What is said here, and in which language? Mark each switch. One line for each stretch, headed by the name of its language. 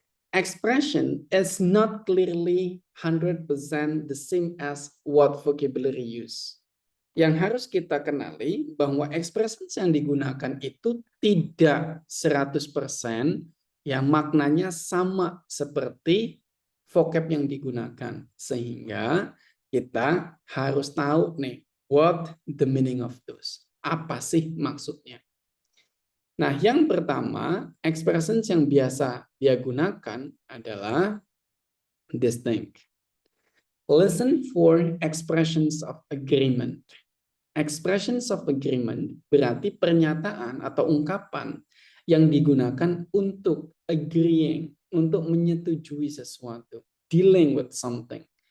English: Expression is not clearly 100% the same as what vocabulary use.
Indonesian: Yang harus kita kenali bahwa expressions yang digunakan itu tidak 100% ya maknanya sama seperti vocab yang digunakan. Sehingga kita harus tahu nih
English: what the meaning of those.
Indonesian: Apa sih maksudnya? Nah, yang pertama, expressions yang biasa dia gunakan adalah
English: this thing. Listen for expressions of agreement.
Indonesian: Expressions of agreement berarti pernyataan atau ungkapan yang digunakan untuk agreeing, untuk menyetujui sesuatu,
English: dealing with something.